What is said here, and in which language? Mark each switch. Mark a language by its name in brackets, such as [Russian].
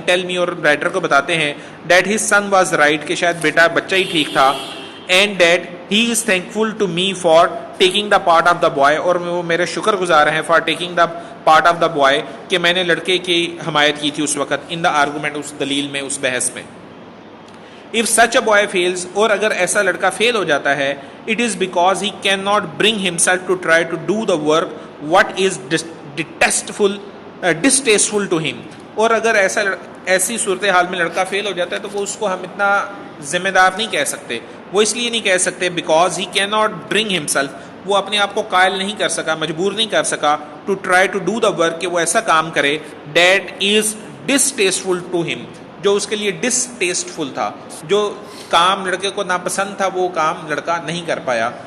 [Urdu] Tell me, اور writer کو بتاتے ہیں, [English] that his son was right, [Urdu] کہ شاید بچہ ہی ٹھیک تھا, [English] and that he is thankful to me for taking the part of the boy, [Urdu] اور وہ میرے شکر گزار ہیں [English] for taking the part of the boy, [Urdu] کہ میں نے لڑکے کی حمایت کی تھی اس وقت, [English] in the argument, [Urdu] اس دلیل میں, اس بحث میں. [English] If such a boy fails, [Urdu] اور اگر ایسا لڑکا فیل ہو جاتا ہے, [English] it is because he cannot bring himself to try to do the work what is distasteful to him. [Urdu] اور اگر ایسی صورتحال میں لڑکا فیل ہو جاتا ہے تو وہ اس کو ہم اتنا ذمہ دار نہیں کہہ سکتے. وہ اس لیے نہیں کہہ سکتے [English] because he cannot bring himself, [Urdu] وہ اپنے آپ کو قائل نہیں کر سکا, مجبور نہیں کر سکا, [English] to try to do the work, [Urdu] کہ وہ ایسا کام کرے [English] that is distasteful to him, [Urdu] جو اس کے لیے ڈسٹیسٹفل تھا, جو کام لڑکے کو ناپسند تھا, وہ کام لڑکا نہیں کر پایا.